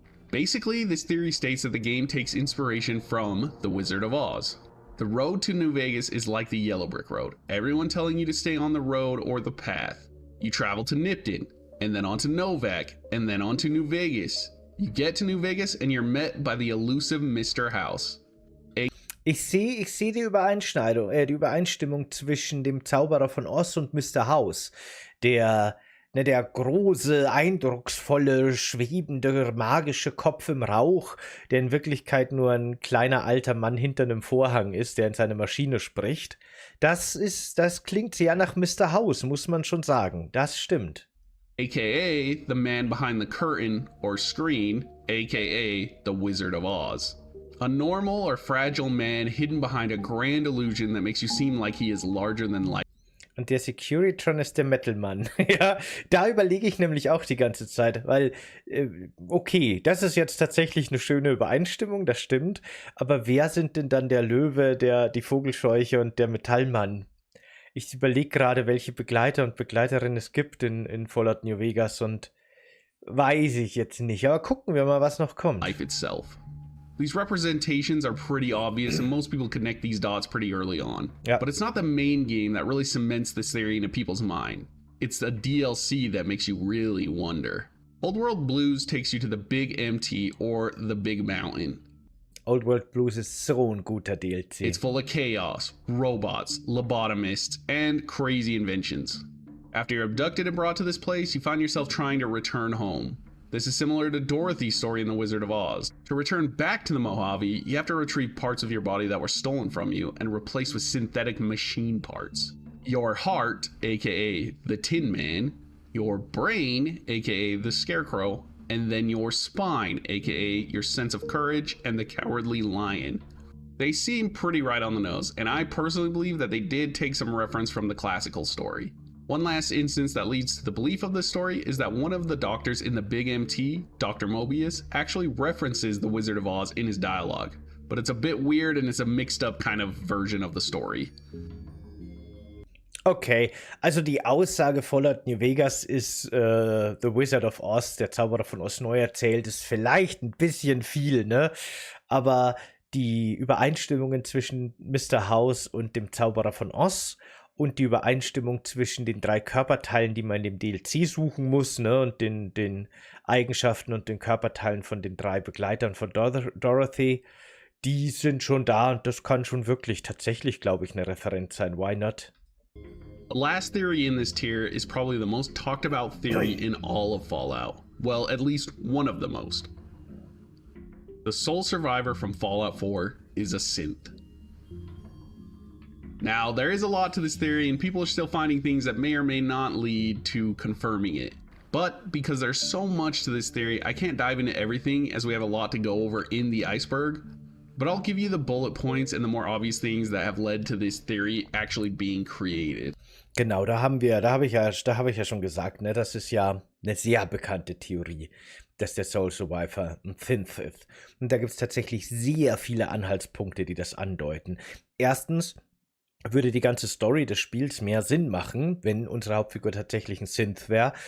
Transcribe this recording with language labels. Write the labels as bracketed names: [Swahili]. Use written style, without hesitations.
[English] Basically, this theory states that the game takes inspiration from The Wizard of Oz. The road to New Vegas is like the Yellow Brick Road, everyone telling you to stay on the road or the path. You travel to Nipton, and then on to Novak, and then on to New Vegas. You get to New Vegas and you're met by the elusive Mr. House. [German] Ich sehe die Übereinstimmung zwischen dem Zauberer von Oz und Mr. House, der Ne, der große, eindrucksvolle, schwebende, magische Kopf im Rauch, der in Wirklichkeit nur ein kleiner alter Mann hinter einem Vorhang ist, der in seine Maschine spricht. Das klingt sehr nach Mr. House, muss man schon sagen. Das stimmt. [English] AKA the man behind the curtain or screen, AKA the Wizard of Oz. A normal or fragile man hidden behind a grand illusion that makes you seem like he is larger than life. [German] Und der Securitron ist der Metal-Mann. Ja, da überlege ich nämlich auch die ganze Zeit, weil, okay, das ist jetzt tatsächlich eine schöne Übereinstimmung, das stimmt, aber wer sind denn dann der Löwe, die Vogelscheuche und der Metallmann? Ich überlege gerade, welche Begleiter und Begleiterinnen es gibt in Fallout New Vegas und weiß ich jetzt nicht, aber gucken wir mal, was noch kommt. [English] Life itself. These representations are pretty obvious and most people connect these dots pretty early on. Yeah. But it's not the main game that really cements this theory into people's mind. It's the DLC that makes you really wonder. Old World Blues takes you to the Big MT or the Big Mountain. [German] Old World Blues ist so ein guter DLC. [English] It's full of chaos, robots, lobotomists, and crazy inventions. After you're abducted and brought to this place, you find yourself trying to return home. This is similar to Dorothy's story in The Wizard of Oz. To return back to the Mojave, you have to retrieve parts of your body that were stolen from you and replaced with synthetic machine parts. Your heart, aka the Tin Man, your brain, aka the Scarecrow, and then your spine, aka your sense of courage and the Cowardly Lion. They seem pretty right on the nose, and I personally believe that they did take some reference from the classical story. One last instance that leads to the belief of this story is that one of the doctors in the Big MT, Dr. Mobius, actually references the Wizard of Oz in his dialogue, but it's a bit weird and it's a mixed up kind of version of the story. [German] Okay, also die Aussage Fallout New Vegas ist The Wizard of Oz, der Zauberer von Oz neu erzählt, ist vielleicht ein bisschen viel, ne? Aber die Übereinstimmungen zwischen Mr. House und dem Zauberer von Oz und die Übereinstimmung zwischen den 3 Körperteilen, die man in dem DLC suchen muss, ne, und den Eigenschaften und den Körperteilen von den 3 Begleitern von Dorothy, die sind schon da und das kann schon wirklich tatsächlich, glaube ich, eine Referenz sein. [English] Why not? The last theory in this tier is probably the most talked about theory in all of Fallout. Well, at least one of the most. The sole survivor from Fallout 4 is a synth. Now, there is a lot to this theory, and people are still finding things that may or may not lead to confirming it. But because there's so much to this theory, I can't dive into everything as we have a lot to go over in the iceberg. But I'll give you the bullet points and the more obvious things that have led to this theory actually being created. [German] Genau, da habe ich ja schon gesagt, ne, das ist ja eine sehr bekannte Theorie, dass der Soul Survivor ein Synth ist. Und da gibt es tatsächlich sehr viele Anhaltspunkte, die das andeuten. Erstens würde die ganze Story des Spiels mehr Sinn machen, wenn unsere Hauptfigur tatsächlich ein Synth wäre.